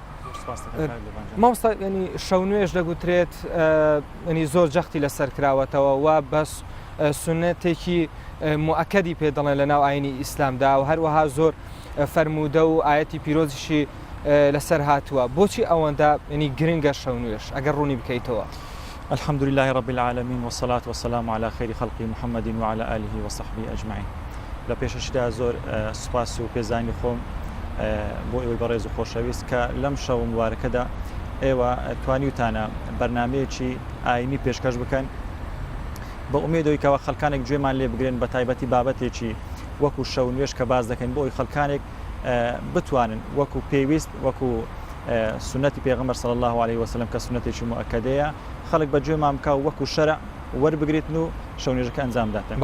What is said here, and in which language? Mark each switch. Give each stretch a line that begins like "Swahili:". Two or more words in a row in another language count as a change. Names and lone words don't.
Central Kurdish: مامۆستا ینی شەونوێژ دەگوترێت ینی زۆر جەختی لەسەر کراوەتەوە و بەس سونەتێکی موئەکەدی پێ دەڵێن لە ناو ئاینی ئیسلامدا و هەروەها زۆر فەرموودە و ئاەتی پیرۆزیشی لەسەر هاتووە. بۆچی ئەوەندە ینی گرنگە شەونوێژ ئەگەر ڕوونی بکەیتەوە؟
Arabic: الحمد لله رب العالمين والصلاة والسلام على خير خلق محمد وعلى آله وصحبه أجمعين.
Central Kurdish: لە پێشەشدا زۆر سوپاس و پێزانی خۆم بۆ ئێوەی بەڕێز و خۆشەویست کە لەم شەو مبارەکەدا ئێوە توانیوتانە بەرنامەیەکی ئاینی پێشکەش بکەن بە ئومێدەوەی کەەوە خەڵکانێک گوێمان لێ بگرێن بە تایبەتی بابەتێکی وەکو شەونوێژ کە باز دەکەن بۆ ئەوی خەڵکانێک بتوانن وەکو پێویست وەکو سنەتی پێغەمبەر
Arabic: صلی الله عليه وسلم
Central Kurdish: کە سنەتێکی موئەکەدەیە خەڵک بە گوێمان بکە و وەکو شەرع وەربگریتن و شەونوێژەکە ئەنجام داتن.